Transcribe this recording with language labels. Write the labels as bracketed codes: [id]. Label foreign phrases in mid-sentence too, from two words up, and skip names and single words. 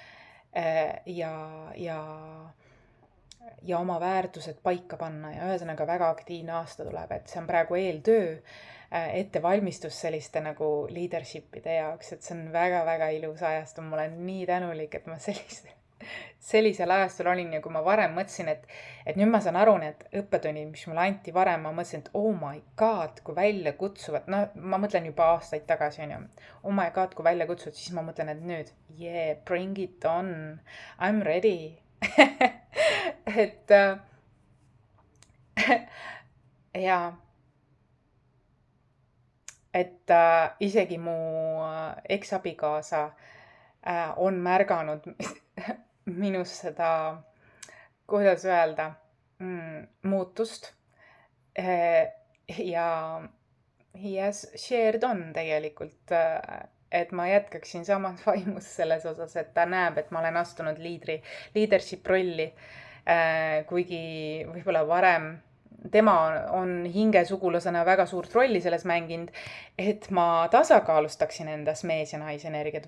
[et] Ja oma väärtused paika panna ja ühesõnaga väga aktiivne aasta tuleb, et see on praegu eeltöö, ettevalmistus selliste nagu leadership'ide jaoks, et see on väga-väga ilus ajastu, ma olen nii tänulik, et ma sellisel ajastul olin ja kui ma varem mõtlesin, et nüüd ma saan aru, need õppetunnid, mis mulle anti varem, ma mõtlesin, et [en] oh my god, [et] kui välja kutsuvad, no ma mõtlen juba aastaid tagasi, on ju, [en] oh my god, [et] kui välja kutsuvad, siis ma mõtlen, et nüüd, [en] yeah, bring it on, I m ready. [et] et jaa, et isegi mu eksabikaasa on märganud minus seda, kuidas öelda, muutust. Ja [en] he has shared [et] on tegelikult, et ma jätkaksin samas vaimus selles osas, et ta näeb, et ma olen astunud leadership rolli, kuigi võib-olla varem tema on hingesugulasena väga suurt rolli selles mänginud, et ma tasakaalustaksin endas mees ja naise energiat.